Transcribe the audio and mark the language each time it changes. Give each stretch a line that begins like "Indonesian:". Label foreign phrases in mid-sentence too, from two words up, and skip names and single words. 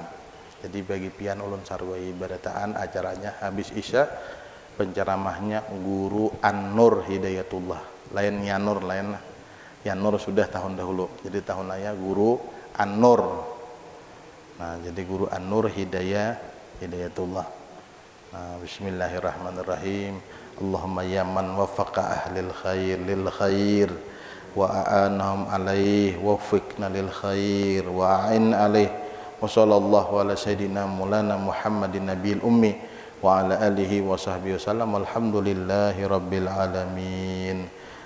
Banjar: Jadi bagi pian ulun sarwai berataan, acaranya habis isya, penceramahnya Guru An-Nur Hidayatullah, lain Yanur, lain Yanur sudah tahun dahulu, jadi tahun ayah Guru An-Nur. Nah, jadi Guru An-Nur Hidayatullah. Nah, bismillahirrahmanirrahim.
Arabic: اللهم يا من وفق أهل الخير للخير وأعانهم عليه وفقنا للخير وأعنا عليه وصلى الله على سيدنا مولانا محمد النبي الأمي وعلى آله وصحبه وسلم. الحمد لله رب العالمين.